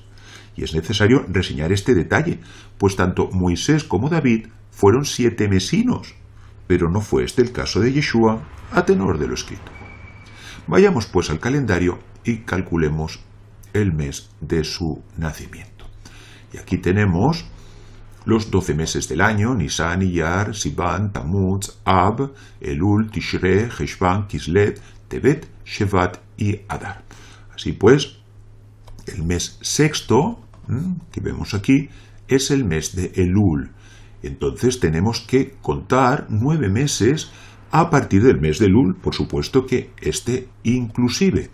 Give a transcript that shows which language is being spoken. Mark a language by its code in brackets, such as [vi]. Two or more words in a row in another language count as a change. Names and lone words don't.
[es] Y es necesario reseñar este detalle, pues tanto Moisés como David fueron 7 mesinos, pero no fue este el caso de Yeshua, a tenor de lo escrito. Vayamos pues al calendario y calculemos el mes de su nacimiento. Y aquí tenemos los 12 meses del año: Nisan, Iyar, Sivan, Tamuz, Ab, Elul, Tishre, Heshvan, Kislev, Tevet, Shevat y Adar. Así pues, el mes sexto, que vemos aquí, es el mes de Elul. Entonces tenemos que contar 9 meses a partir del mes de Elul, por supuesto que este inclusive.